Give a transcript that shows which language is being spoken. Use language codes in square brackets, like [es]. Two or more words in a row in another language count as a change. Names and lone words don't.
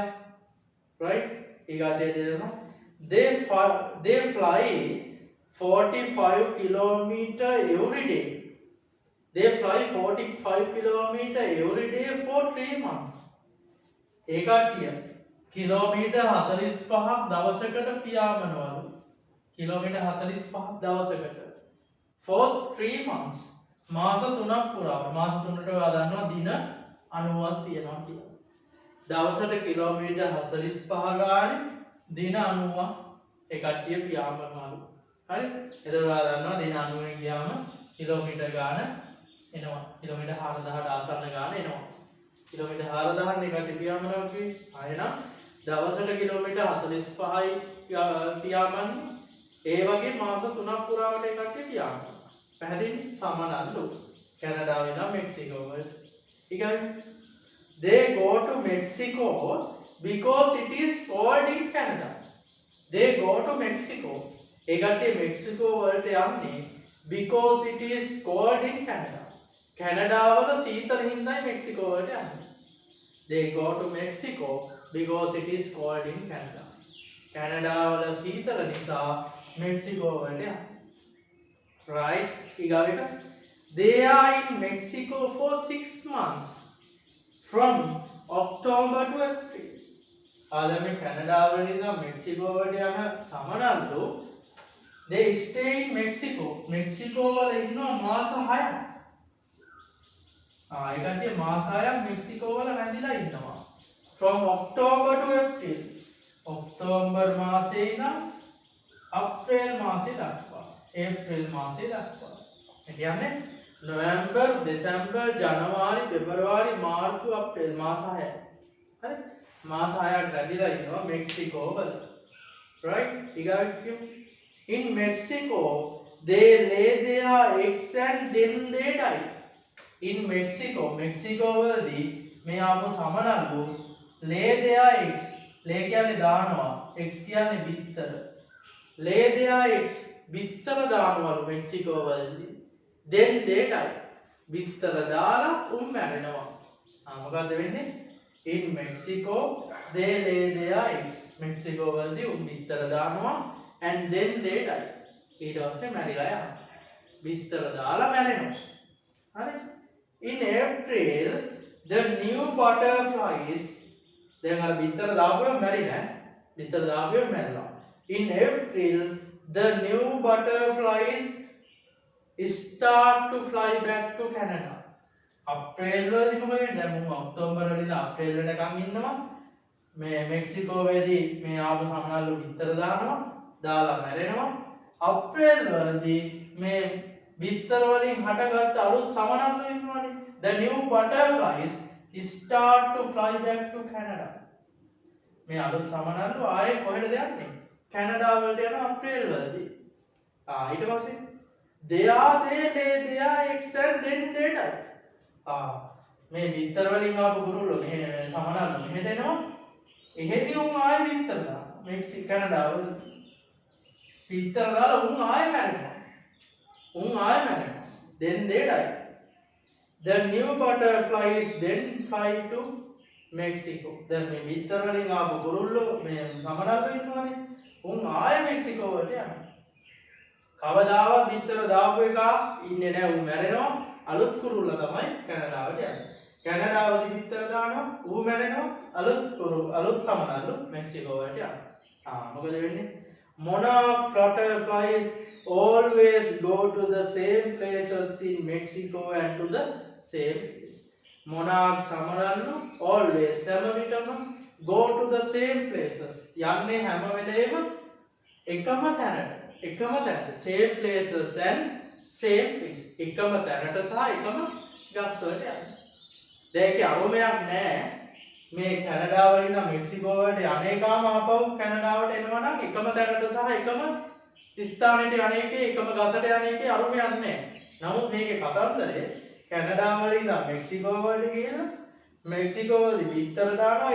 [si] right? ඊගාචේ දෙනවා. [en] They fly 45 kilometer every day. They fly 45 kilometer every day for 3 months. [si] ඒ කට්ටිය කිලෝමීටර් 45ක් දවසකට පියාඹනවලු. කිලෝමීටර් 45ක් දවසකට [en] for 3 months. [si] මාස 3ක් පුරාවට. මාස 3ට ඔයා දන්නවා දින 90ක් තියෙනවා කියලා. දවසට කිලෝමීටර් 45 ගානේ දින 90ක් ඒ කට්ටිය පියාඹනවලු. හරි? එතකොට ඔයා දන්නවා දින 90 ගියාම කිලෝමීටර් ගාන එනවා. කිලෝමීටර් 4,000ට ආසන්න ගාන එනවා. කිලෝමීටර් 4,000 එකට පියාඹනවා කිව්වේ. ආයෙනම් දවසට කිලෝමීටර් 45යි පියාඹන්නේ. ඒ වගේ මාස 3ක් පුරාවට ඒ කට්ටිය පියාඹනවා. පැහැදිලි? සමනල්ලු. කැනඩාවේ ඉඳන් මෙක්සිකෝ වලට. [en] ඊගොල්ලෝ they go to Mexico because it is cold in Canada. they go to Mexico. [si] ඒ කට්ටිය මෙක්සිකෝ වලට යන්නේ [en] because it is cold in Canada. [si] කැනඩාවල සීතල හින්දායි මෙක්සිකෝ වලට යන්නේ. [en] They go to Mexico because it is cold in Canada. [si] කැනඩාවල සීතල නිසා මෙක්සිකෝ වලට යන්නේ. Right? ඊගාව එක. [en] They are in Mexico for 6 months from October to April. [si] ආද මේ කැනඩාවල ඉඳන් මෙක්සිකෝ වලට යන සමනල්ලු [en] they stay in Mexico. [si] මෙක්සිකෝ වල ඉන්නවා මාස 6ක්. ඒ කට්ටිය මාස 6ක් මෙක්සිකෝ වල රැඳිලා ඉන්නවා. [en] From October to April. [si] ඔක්තෝබර් මාසේ ඉඳන් අප්‍රේල් මාසේ දක්වා. ඒප්‍රිල් මාසේ දක්වා. ඒ කියන්නේ නොවැම්බර්, දෙසැම්බර්, ජනවාරි, පෙබරවාරි, මාර්තු, අප්‍රේල් මාස 6ක්. හරි? මාස 6ක් රැඳිලා ඉන්නවා මෙක්සිකෝ වල. Right? ඊගාවට කියමු. [en] In Mexico, they lay their eggs and then they die. In Mexico, Mexico [si] වලදී මේ ආපු සමනල්ලු [en] lay their eggs. [si] lay කියන්නේ දානවා. eggs කියන්නේ බිත්තර. [en] lay their eggs [si] බිත්තර දානවලු මෙක්සිකෝ වලදී. [en] then they die. [si] බිත්තර දාලා මැරෙනවා. මොකද්ද වෙන්නේ? [en] In Mexico, they lay their eggs. [si] මෙක්සිකෝ වලදී බිත්තර දානවා. [en] And then they die. [si] ඊට පස්සේ මැරිලා යනවා. බිත්තර දාලා මැරෙනවා. හරි? [en] In April, the new butterflies [si] දැන් අර බිත්තර දාපුවම මැරිලා. බිත්තර දාපුවම මැරිලා. [en] In April, the new butterflies start to fly back to Canada. [si] අප්‍රේල් වලදී මොකද වෙන්නේ? දැන් මම ඔක්තෝබර් වලදී අප්‍රේල් වෙනකන් ඉන්නවා. මේ මෙක්සිකෝවේදී මේ ආපු සමනල්ලු බිත්තර දානවා. දාලා මැරෙනවා. අප්‍රේල් වලදී මේ බිත්තර වලින් හටගත්ත අලුත් සමනල්ලු ඉන්නවනේ. [en] The new butterflies start to fly back to Canada. [si] මේ අලුත් සමනල්ලු ආයේ කොහෙටද යන්නේ? කැනඩා වලට යනවා අප්‍රේල් වලදී. ඊට පස්සේ [en] they lay their eggs and then they die. [si] මේ බිත්තර වලින් ආපු කුරුල්ලෝ මේ සමනල්ලු මෙහෙට එනවා. එහෙදී ආයේ බිත්තර දානවා. මෙක්සිකෝ කැනඩාව බිත්තර දාලා ආයෙ මැරෙනවා. ආයෙ මැරෙනවා. [en] Then they die. The new butterflies then fly to Mexico. [si] දැන් මේ බිත්තර වලින් ආපු කුරුල්ලෝ මේ සමනල්ලෝ ඉන්නවනේ. ආයෙ මෙක්සිකෝ වලට යනවා. කවදාවත් බිත්තර දාපු එක ඉන්නේ නැහැ. මැරෙනවා. අලුත් කුරුල්ලා තමයි කැනඩාවට යන්නේ. කැනඩාවදී බිත්තර දානවා. මැරෙනවා. අලුත් සමනල්ලෝ මෙක්සිකෝ වලට යනවා. මොකද වෙන්නේ? [en] Monarch butterflies always go to the same places in Mexico and to the same place. Monarch සමනල්ලු always [si] හැම විටම [en] go to the same places. [si] යන්නේ හැම වෙලේම එකම තැනට. [en] same places and same place. [si] එකම තැනට සහ එකම ගස් වලට යන්නේ. දැන් අරුමයක් නැහැ. මේ කැනඩාව වලින් නම් මෙක්සිකෝ වලට අනේකාම ආපහු කැනඩාවට එනවා නම් එකම තැනට සහ එකම ස්ථානෙට යන්නේකේ එකම ගසට යන්නේකේ අරුමයක් නැහැ. නමුත් මේකේ කතන්දරේ කැනඩාව වලින් නම් මෙක්සිකෝ වලට ගිහලා මෙක්සිකෝ වලදී බිත්තර දානවා.